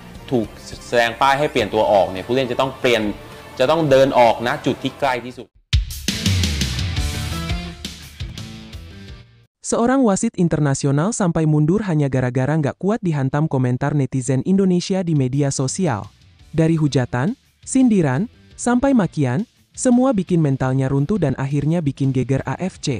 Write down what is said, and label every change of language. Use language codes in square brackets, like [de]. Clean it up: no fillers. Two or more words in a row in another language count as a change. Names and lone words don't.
[th] ถูกแสดงป้ายให้เปลี่ยนตัวออกเนี่ยผู้เล่นจะต้องเดินออกณจุดที่ใกล้ที่สุด [id] Seorang wasit internasional sampai mundur hanya gara-gara nggak kuat dihantam komentar netizen Indonesia di media sosial. Dari hujatan, sindiran, sampai makian, semua bikin mentalnya runtuh dan akhirnya bikin geger AFC.